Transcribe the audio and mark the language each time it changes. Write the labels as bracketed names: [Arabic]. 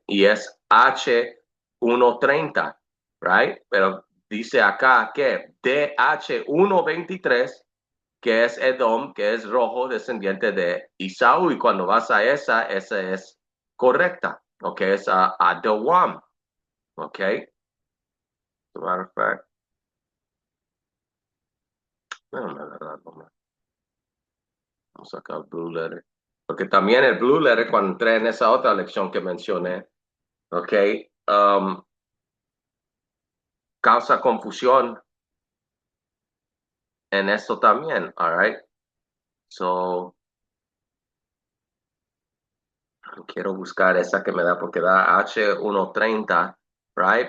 [Spanish] Y es H130, right? Pero dice acá que DH123, que es Edom, que es rojo, descendiente de Isaú, y cuando vas a esa es correcta, ok, es Adawam, ok. [English] As a matter of fact, no, no, no, no, no. [Spanish] Vamos a sacar el Blue Letter. Porque también el Blue Letter, cuando entré en esa otra lección que mencioné, ok, um, causa confusión en esto también, all right? So, quiero buscar esa que me da, porque da H130, right?